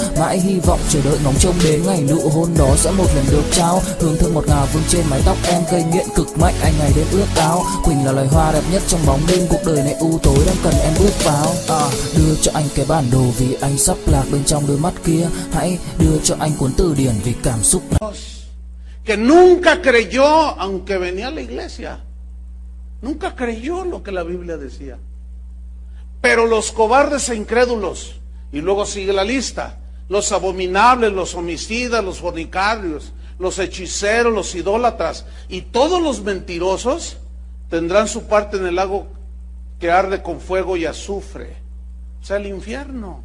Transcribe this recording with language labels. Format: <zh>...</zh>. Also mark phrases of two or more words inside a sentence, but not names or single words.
<vi>Mãi hy vọng chờ đợi ngóng trông đến ngày nụ hôn đó sẽ một lần được trao. Hương thơm ngọt ngào vương trên mái tóc em gây nghiện cực mạnh, anh ngày đêm ước áo. Quỳnh là loài hoa đẹp nhất trong bóng đêm, cuộc đời này u tối đang cần em bước vào. Đưa cho anh cái bản đồ vì anh sắp lạc bên trong đôi mắt kia. Hãy đưa cho anh cuốn từ điển vì cảm xúc này.</vi> <es>Que nunca creyó aunque venía a la iglesia. Nunca creyó lo que la Biblia decía. Pero los cobardes e incrédulos, y luego sigue la lista, los abominables, los homicidas, los fornicarios, los hechiceros, los idólatras y todos los mentirosos tendrán su parte en el lago que arde con fuego y azufre, o sea, el infierno.</es>